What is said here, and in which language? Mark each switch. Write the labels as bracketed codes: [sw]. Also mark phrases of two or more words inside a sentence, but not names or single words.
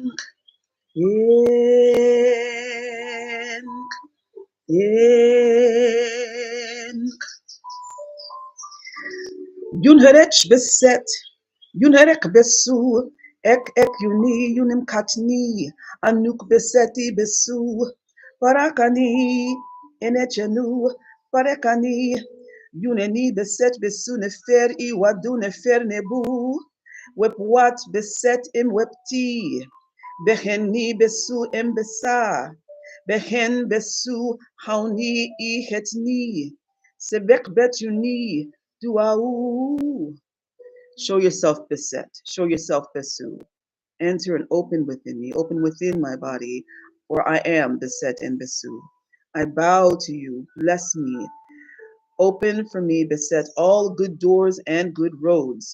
[egy] In, in, Yunherech beset, Yunherek besu, ek yuni, yunim katni, Anuk beseti besu, Parakani, Enechenu, Parekani, Yuneni beset besu nefer I wadu nefer nebu, Wep wat beset im wepti, Beheni besu embesa, Behen besu hauni I hetni, Sebek bet yuni, Duau. [en] Show yourself beset. Show yourself besu. Enter and open within me. Open within my body, for I am beset and besu. I bow to you. Bless me. Open for me, beset, all good doors and good roads.